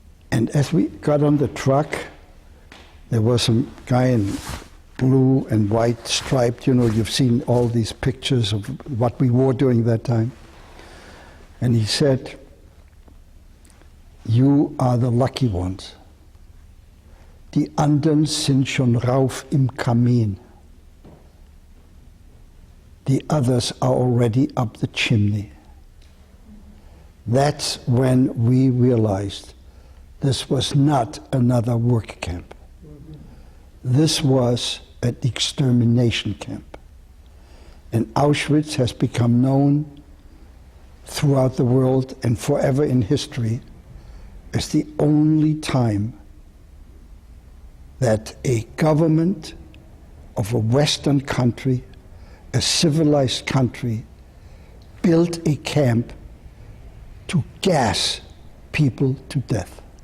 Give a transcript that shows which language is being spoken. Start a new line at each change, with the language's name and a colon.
English: And as we got on the truck, there was some guy in blue and white striped, you know, you've seen all these pictures of what we wore during that time. And he said, "You are the lucky ones.
German: Die anderen sind schon rauf im Kamin.
English: The others are already up the chimney." That's when we realized this was not another work camp. This was an extermination camp. And Auschwitz has become known throughout the world and forever in history as the only time that a government of a Western country, a civilized country, built a camp to gas people to death.